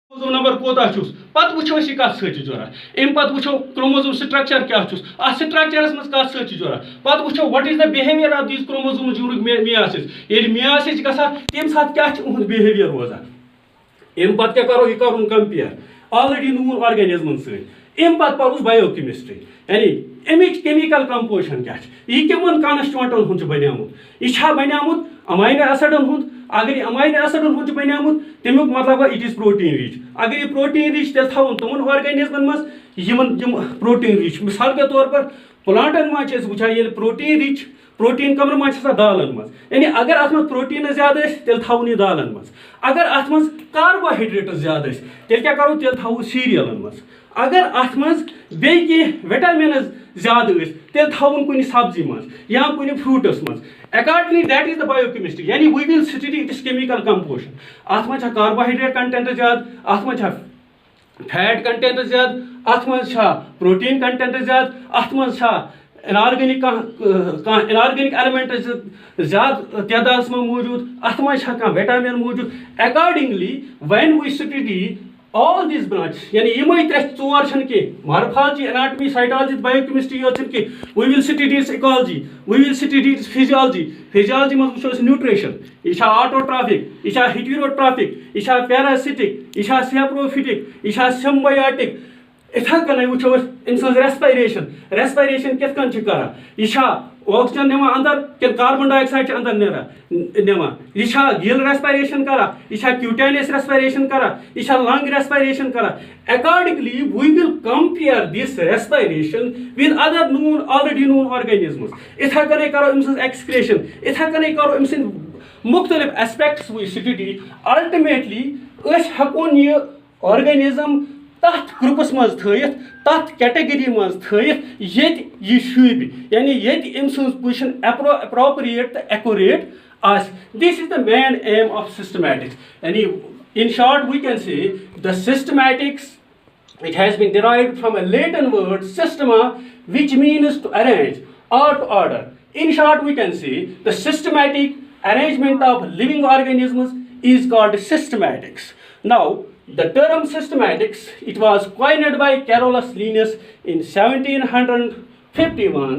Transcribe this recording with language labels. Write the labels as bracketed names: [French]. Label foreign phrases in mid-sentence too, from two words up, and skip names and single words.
[English] chromosome number [Kashmiri] कोता छुस पत वुछो यह कत सत जरूरत अम पत वुछो [English] chromosome structure [Kashmiri] क्या अत स्ट्रक्चरस मज कत सत जरूरत पत वुछो [English] what is the behavior of these chromosome during meiosis [Kashmiri] ये मियासिस गसा तम साथ क्या बिहेवियर रोजान अम पत क्या करो यह कर कंपेयर [English] already known [Kashmiri] ऑर्गेनिज्मन सम पत परोस बायोकेमिस्ट्री यानी अमिच केमिकल कंपोजिशन क्या यह कमन कॉन्स्टिट्यूएंटन हुंद बनियामुत यह बनियामुत अमाइनो एसिडन हुंद अगर यह अमाइनो एसिडन हुंद बनियामुत तमिक मतलब [English] it is protein rich [Kashmiri] अगर यह [English] protein rich [Kashmiri] तेल थवन तमन ऑर्गेनिज्मन मज [English] protein rich [Urdu] مثال کے طور پر [Kashmiri] प्लांटन मज वुचान ये [English] protein rich protein [Kashmiri] कमर मज दालन मज यानी अगर अत मज प्रोटीन ज्यादा तेल थवन यह दालन मज अगर अत मज कार्बोहाइड्रेट ज्यादा तेल क्या करो तेल थवो सीरियलन मज अगर अत मज बे विटामिन ज्यादा तेल थवन कुछ सब्जी मज या कुछ फ्रूटस मज [English] accordingly that is the biochemistry [Kashmiri] यानी [English] we will study its chemical composition [Kashmiri] अत मज [English] carbohydrate content [Kashmiri] ज्यादा अत मज [English] fat content [Kashmiri] ज्यादा अत मज [English] protein content [Kashmiri] ज्यादा अत मज [English] inorganic inorganic element [Kashmiri] ज्यादा [Urdu] تعداد میں موجود [Kashmiri] अत मज विटामिन मौजूद [English] accordingly when we study all these branches [Kashmiri] यानी यमई त्रे चोर छन के [English] morphology anatomy cytology biochemistry [Kashmiri] यो छन के [English] we will study its ecology we will study its physiology [Kashmiri] में वुचो न्यूट्रिशन यह ऑटोट्रॉफिक यह हेटेरोट्रॉफिक यह पैरासिटिक यह सेप्रोफिटिक यह सिम्बायोटिक इथा कन वुचो इंसान रेस्पिरेशन कित कन करा यह ऑक्सीजन निमा अंदर कि [English] carbon dioxide [Kashmiri] अंदर निमा यह [English] gill respiration [Kashmiri] करा यह [English] cutaneous respiration [Kashmiri] करा यह [English] lung respiration [Kashmiri] करा [English] accordingly we will compare this respiration with other known already known [Kashmiri] ऑर्गेनिजम्स इथा कन करो अम्स एक्सक्रेशन इथा कन करो अम्स मुख्तलिफ [English] aspects we study ultimately [Kashmiri] हकोन यह ऑर्गेनिज्म तथ ग्रुपस मज थयित तथ कैटेगरी मज थयित ये शुब यानी ये अम सज पोजिशन अप्रोप्रिएट तो एक्यूरेट आस [English] this is the main aim of systematics यानी in short we can say the systematics it has been derived from a Latin word systema which means to arrange or to order. In short we can say the systematic arrangement of living organisms is called systematics. Now the term systematics, it was coined by Carolus Linnaeus in 1751.